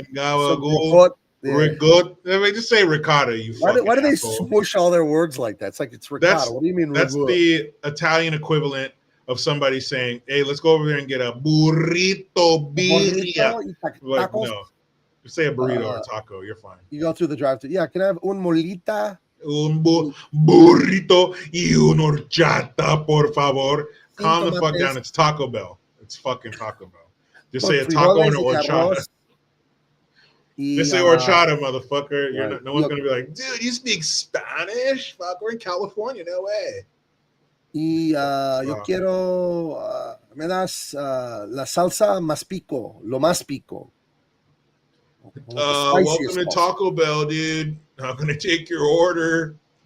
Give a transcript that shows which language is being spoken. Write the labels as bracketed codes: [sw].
[en] fucking gabagool. Ricotta. Let me just say ricotta. Why do they swoosh all their words like that? It's like it's ricotta. What do you mean? That's the Italian equivalent of somebody saying, "Hey, let's go over there and get a burrito birria." Like, no, you say a burrito or a taco, you're fine. You go through the drive-thru. Yeah, can I have [es] un molita? Un burrito y una horchata, por favor. [en] Calm the fuck down. It's Taco Bell. It's fucking Taco Bell. Just say a taco and an horchata. Just say horchata, motherfucker. Right. No one's going to be like, dude, you speak Spanish? Fuck, we're in California. No way. [es] Yo quiero, me das la salsa más pico, lo más pico. [en] Welcome to Taco Bell, dude. I'm going to take your order.